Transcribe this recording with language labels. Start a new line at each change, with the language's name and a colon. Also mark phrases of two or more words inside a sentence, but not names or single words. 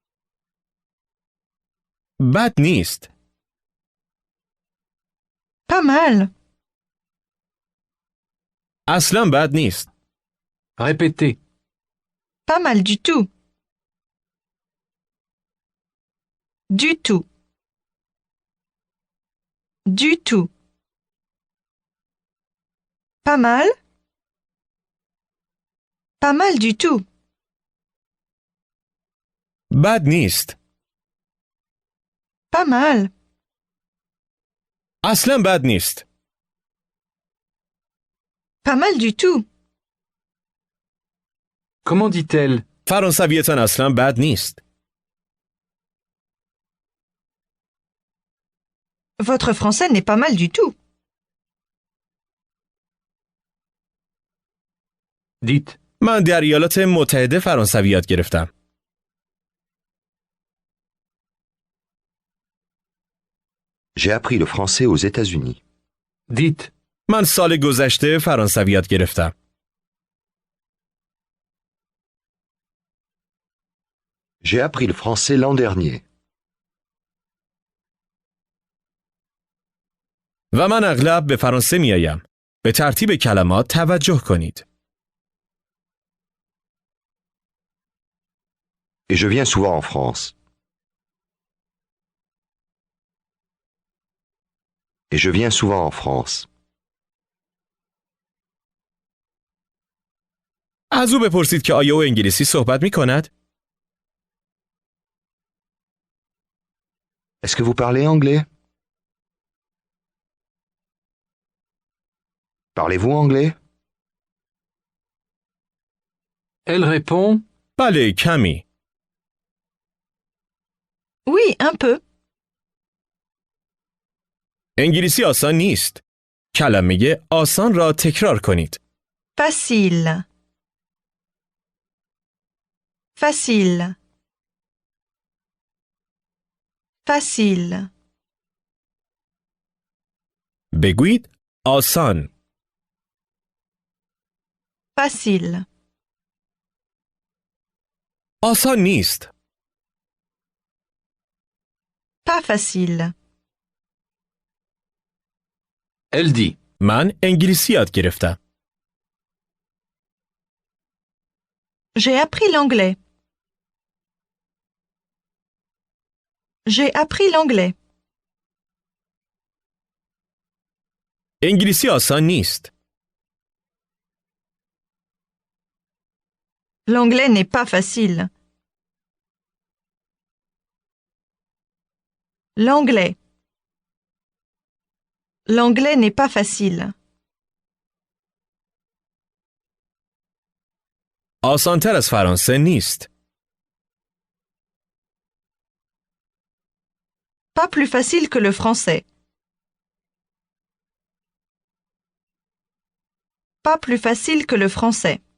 Persian: بد نیست.
French: Pas mal.
Persian: اصلا بد نیست.
French: Répétez. Pas mal du tout. Du tout. Du tout. Pas mal. Pas mal du tout.
Persian: بد نیست.
French: Pas mal.
Persian: اصلا بد نیست.
French: Pas mal du tout. Comment dit-elle?
Persian: فرانسویتان اصلا بد نیست.
French: Votre français n'est pas mal du tout. Dites
Persian: من در ایالات متحده فرانسوی یاد گرفتم.
French: J'ai appris le français aux États-Unis. dites
Persian: من سال گذشته فرانسوی یاد گرفتم.
French: J'ai appris le français l'an dernier.
Persian: و من اغلب به فرانسه می آیم. به ترتیب کلمات توجه کنید.
French: Et je viens souvent en France. Et je viens souvent en France.
Persian: از او بپرسید که آیا او انگلیسی صحبت می کند؟
French: Est-ce que vous parlez anglais? Parlez-vous anglais? Elle répond
Persian: بله کمی.
French: Oui, un peu.
Persian: انگلیسی آسان نیست. کلمه آسان را تکرار کنید.
French: Facile. Facile. Facile.
Persian: بگویید آسان.
French: Facile.
Persian: آسان نیست.
French: Pas facile. Elle dit.
Persian: من انگلیسی یاد گرفتم.
French: J'ai appris l'anglais. J'ai appris l'anglais.
Persian: انگلیسی آسان نیست.
French: L'anglais n'est pas facile. L'anglais. L'anglais n'est pas facile.
Persian: آسان‌تر از فرانسه نیست.
French: Pas plus facile que le français. Pas plus facile que le français.